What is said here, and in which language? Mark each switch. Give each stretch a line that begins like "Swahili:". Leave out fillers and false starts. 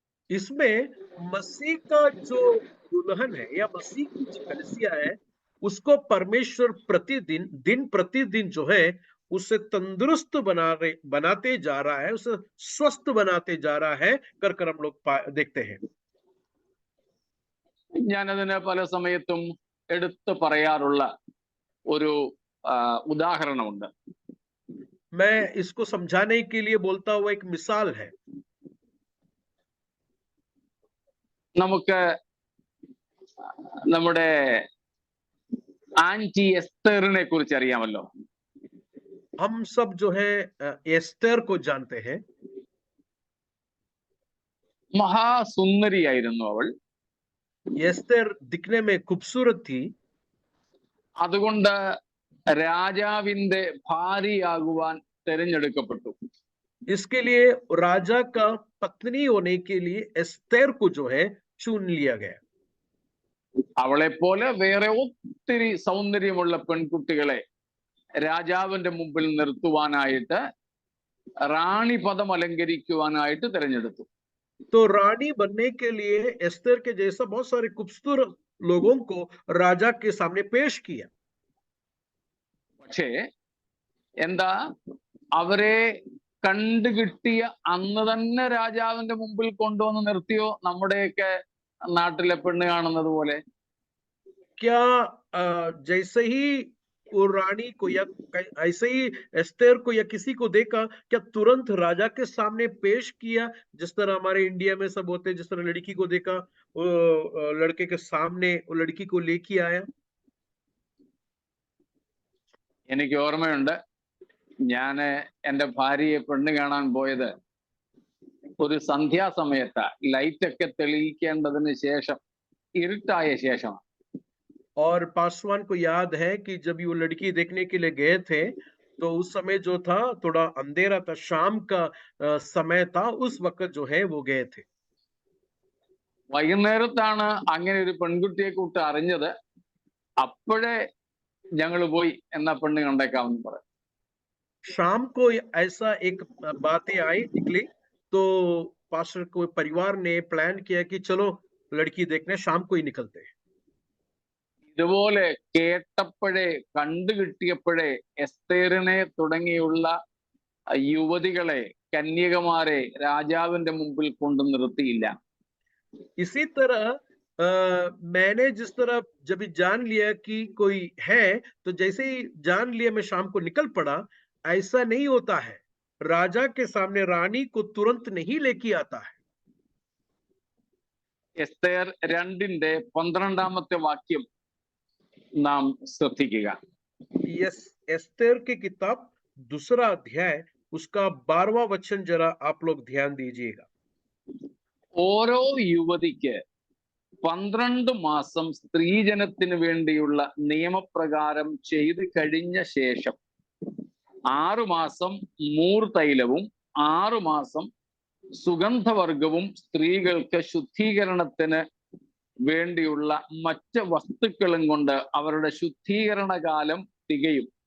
Hindi: इसमें मसीह का जो दुल्हन है या मसीह की जो कलीसिया है, उसको परमेश्वर प्रतिदिन, दिन प्रतिदिन जो है उसे तंदुरुस्त बनाते जा रहा है, उसे स्वस्थ बनाते जा रहा है कर हम लोग देखते हैं.
Malayalam: ഞാനതിന് പല സമയത്തും എടുത്തു പറയാറുള്ള ഒരു ഉദാഹരണമുണ്ട്.
Hindi: मैं इसको समझाने के लिए बोलता हुआ एक मिसाल है.
Malayalam: നമുക്ക് നമ്മുടെ ആന്റി എസ്തറിനെ കുറിച്ച് അറിയാമല്ലോ.
Hindi: हम सब जो है एस्तर को जानते हैं.
Malayalam: മഹാസുന്ദരിയായിരുന്നു അവൾ.
Hindi: एस्तर दिखने में खूबसूरत थी.
Malayalam: അതുകൊണ്ട് രാജാവിന്റെ ഭാര്യയാകുവാൻ തിരഞ്ഞെടുക്കപ്പെട്ടു.
Hindi: इसके लिए राजा का पत्नी होने के लिए एस्तर को जो है चुन लिया गया.
Malayalam: അവളെ പോലെ വേറെ ഒത്തിരി സൗന്ദര്യമുള്ള പെൺകുട്ടികളെ രാജാവിന്റെ മുമ്പിൽ നിർത്തുവാനായിട്ട് റാണി പദം അലങ്കരിക്കുവാനായിട്ട് തിരഞ്ഞെടുത്തു.
Hindi: तो रानी बनने के लिए एस्तर के जैसा बहुत सारे खूबसूरत लोगों को राजा के सामने पेश किया.
Malayalam: പക്ഷേ എന്താ, അവരെ കണ്ടുകിട്ടിയ അന്ന് തന്നെ രാജാവിന്റെ മുമ്പിൽ കൊണ്ടുവന്ന് നിർത്തിയോ നമ്മുടെയൊക്കെ നാട്ടിലെ പെണ്ണ് കാണുന്നത് പോലെ?
Hindi: क्या जैसे ही वो रानी को या ऐसे ही एस्तर को या किसी को देखा, क्या तुरंत राजा के सामने पेश किया? जिस तरह हमारे इंडिया में सब होते हैं, जिस तरह लड़की को देखा वो लड़के के सामने वो लड़की को लेके आया.
Malayalam: എനിക്ക് ഓർമ്മയുണ്ട്, ഞാന് എൻ്റെ ഭാര്യയെ പെണ്ണ് കാണാൻ പോയത് ഒരു സന്ധ്യാസമയത്താ, ലൈറ്റ് ഒക്കെ തെളിയിക്കേണ്ടതിന് ശേഷം, ഇരുട്ടായ ശേഷം.
Hindi: और पासवान को याद है कि जब वो लड़की देखने के लिए गए थे तो उस समय जो था थोड़ा अंधेरा था, शाम का समय था, उस वक्त जो है वो गए थे.
Malayalam: വൈകുന്നേരത്താണ് അങ്ങനെ ഒരു പെൺകുട്ടിയെ കുറിച്ച് അറിഞ്ഞത്. അപ്പോഴേ ഞങ്ങൾ പോയി എന്നാ പെണ്ണ് കണ്ടേക്കാമെന്ന് പറയും.
Hindi: शाम को ऐसा एक बातें आई निकली तो पास्टर को परिवार ने प्लान किया कि चलो लड़की देखने शाम को ही निकलते हैं.
Malayalam: ഇതുപോലെ കേട്ടപ്പോഴേ, കണ്ടുകിട്ടിയപ്പോഴേ എസ്തേറിനെ തുടങ്ങിയുള്ള യുവതികളെ, കന്യകമാരെ രാജാവിന്റെ മുമ്പിൽ കൊണ്ടു നിർത്തിയില്ല.
Hindi: इसी तरह मैंने जिस तरह जब जान लिया कि कोई है तो जैसे ही जान लिया मैं शाम को निकल पड़ा, ऐसा नहीं होता है. राजा के सामने रानी को तुरंत नहीं लेके आता है.
Malayalam: എസ്തേർ 2:12 വാക്യം നാം ശ്രദ്ധിക്കുക.
Hindi: यस, एस्तर की किताब 2 अध्याय उसका 12वां वचन जरा आप लोग ध्यान दीजिएगा.
Malayalam: ഓരോ യുവതിക്ക് 12 മാസം സ്ത്രീജനത്തിന് വേണ്ടിയുള്ള നിയമപ്രകാരം ചെയ്തു കഴിഞ്ഞ ശേഷം 6 മാസം മൂർതൈലവും 6 മാസം സുഗന്ധവർഗവും സ്ത്രീകൾക്ക് ശുദ്ധീകരണത്തിന് വേണ്ടിയുള്ള മറ്റ് വസ്തുക്കളും കൊണ്ട് അവരുടെ ശുദ്ധീകരണ കാലം തികയും.